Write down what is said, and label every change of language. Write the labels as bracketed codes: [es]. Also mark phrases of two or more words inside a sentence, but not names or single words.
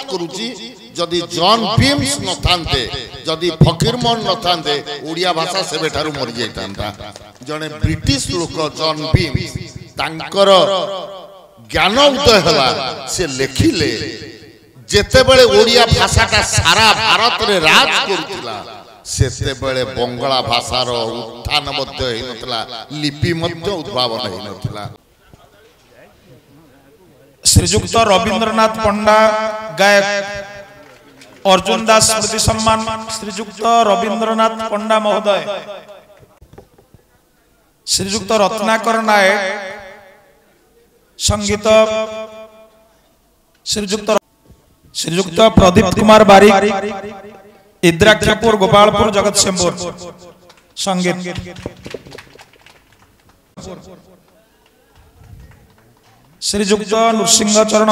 [or] କରୁଛି ଯଦି ଜନ୍ ବିମ୍ସ ନ ଥାନ୍ତେ ଯଦି ଫକୀର ମୋହନ ନ ଥାନ୍ତେ ଓଡ଼ିଆ ଭାଷା ସେବେ ଠାରୁ ମରି ଯାଇଥାନ୍ତା ଜଣେ ବ୍ରିଟିଶ ଲୋକ ଜନ୍ ବିମ୍ସ ତାଙ୍କର ଜ୍ଞାନ ଉଦୟ ହେଲା ସେ ଲେଖିଲେ ଯେତେ ବେଳେ ଓଡ଼ିଆ ଭାଷାଟା ସାରା ଭାରତ ରେ ରାଜ କରୁଥିଲା ସେତେ ବେଳେ ବଙ୍ଗଳା ଭାଷାର ଉତ୍ଥାନ ମଧ୍ୟ ହୋଇ ନଥିଲା ଲିପି ମଧ୍ୟ ଉଦ୍ଭାବନ ହୋଇ ନଥିଲା ଶ୍ରୀଯୁକ୍ତ ରବୀନ୍ଦ୍ରନାଥ ପଣ୍ଡା ଗାୟକ ଅର୍ଜୁନ ଦାସ ସ୍ମୃତି ସମ୍ମାନ ଶ୍ରୀଯୁକ୍ତ ରବୀନ୍ଦ୍ରନାଥ ପଣ୍ଡା ମହୋଦୟ ଶ୍ରୀଯୁକ୍ତ ରତ୍ନାକର ନାୟକ ସଙ୍ଗୀତ ଶ୍ରୀଯୁକ୍ତ ପ୍ରଦୀପ କୁମାର ବାରିକ ଇଦ୍ରାକ୍ଷପୁର ଗୋପାଳପୁର ଜଗତସିଂହପୁର ସଙ୍ଗୀତ ଶ୍ରୀଯୁକ୍ତ ନୃସିଂହ ଚରଣ